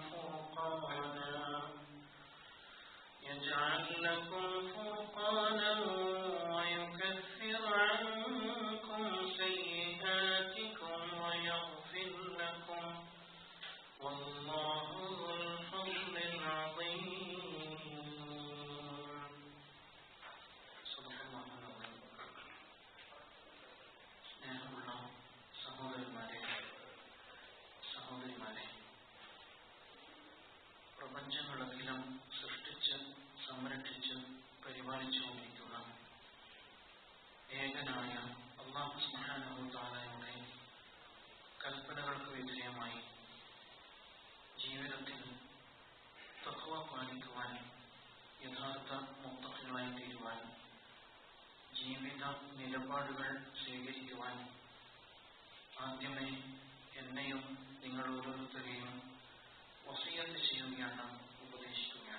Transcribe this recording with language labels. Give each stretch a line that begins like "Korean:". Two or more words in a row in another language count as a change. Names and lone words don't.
Arabic: فرقانا ويكفر عنكم سيئاتكم ويغفر لكم والله ذو الفضل العظيم صدق الله العظيم.
Malayalam: സ്നേഹമുള്ള സഹോദരന്മാരെ സഹോദരിമാരെ, പ്രപഞ്ചങ്ങളെല്ലാം സൃഷ്ടിച്ച് സംരക്ഷിച്ച് പരിപാലിച്ചുകൊണ്ടിരിക്കുന്ന ഏകനായ
Arabic: الله سبحانه وتعالى
Malayalam: കൽപ്പനകൾക്ക് വിധേയമായി ജീവിതത്തിൽ തഖ്വ പാലിക്കുവാൻ, യഥാർത്ഥ മുത്തഖികളായി തീരുവാൻ, ജീവിത നിലപാടുകൾ സ്വീകരിക്കുവാൻ ആദ്യമേ എന്നെയും നിങ്ങൾ ഓരോരുത്തരെയും വസിയത്ത് ചെയ്യുകയാണ്, ഉപദേശിക്കുകയാണ്.